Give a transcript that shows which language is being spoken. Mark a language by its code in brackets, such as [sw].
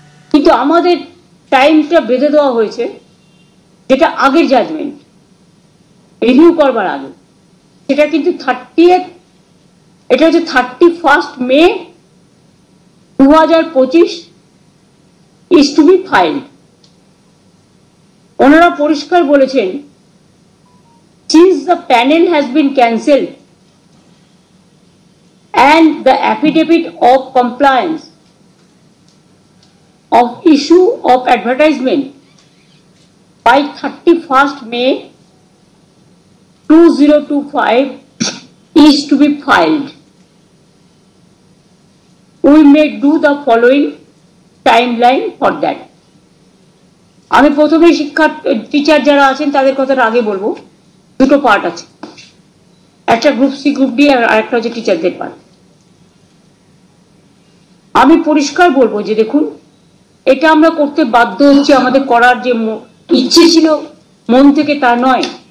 [bn] কিন্তু আমাদের টাইমটা বেঁধে দেওয়া হয়েছে, যেটা আগের জাজমেন্ট রিভিউ করবার আগে, সেটা কিন্তু 30th, এটা হচ্ছে 31st May 2025 [en] Is to be filed. [bn] ওনারা পরিষ্কার বলেছেন, [en] since the panel has been cancelled and the affidavit of compliance of issue of advertisement by 31st May 2025 is to be filed, we may do the following timeline for that. [bn] আমি প্রথমে teacher যারা আছেন তাদের কথাটা আগে বলবো। দুটো part আছে, একটা গ্রুপ সি গ্রুপ ডি আর একটা হচ্ছে টিচারদের পার্ট। আমি পরিষ্কার বলবো যে দেখুন, এটা আমরা করতে বাধ্য হচ্ছি, আমাদের করার যে ইচ্ছে ছিল মন থেকে তা নয়।